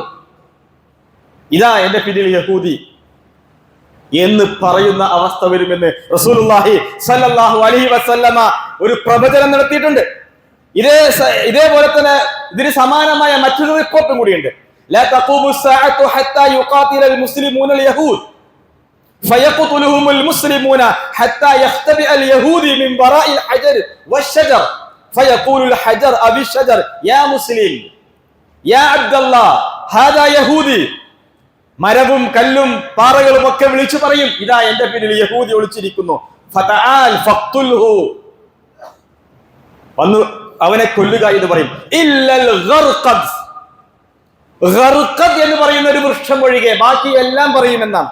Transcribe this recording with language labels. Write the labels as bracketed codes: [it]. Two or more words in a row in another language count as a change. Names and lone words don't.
[ml] ഇതാ എന്റെ പിന്നിൽ യഹൂദി എന്ന് പറയുന്ന അവസ്ഥ വരുമെന്ന് റസൂലുള്ളാഹി [ar] صلى الله عليه وسلم [ml] ഒരു പ്രവചനം നടത്തിയിട്ടുണ്ട്. ഇതേപോലെ തന്നെ ഇതിന് സമാനമായ മറ്റൊരു റിപ്പോർട്ടും കൂടിയുണ്ട്. [ar] لا تقوم الساعة حتى يقاتل المسلمون اليهود فيقتلهم المسلمون حتى يختبئ اليهودي من وراء الحجر والشجر فيقول الحجر أو الشجر يا مسلم يا عبد الله هذا يهودي. [ml] മരവും കല്ലും പാറകളും ഒക്കെ വിളിച്ചു പറയും, ഇതാ എന്റെ പിന്നിൽ യഹൂദി ഒളിച്ചിരിക്കുന്നു. [ar] فتعال فاقتله, [ml] വന്നു അവനെ കൊല്ലുക എന്ന് പറയും. [ar] إلا الغرقد, [ml] ഗർഖദ് എന്ന് പറയുന്ന ഒരു വൃക്ഷം ഒഴികെ ബാക്കി എല്ലാം പറയുമെന്നാണ്.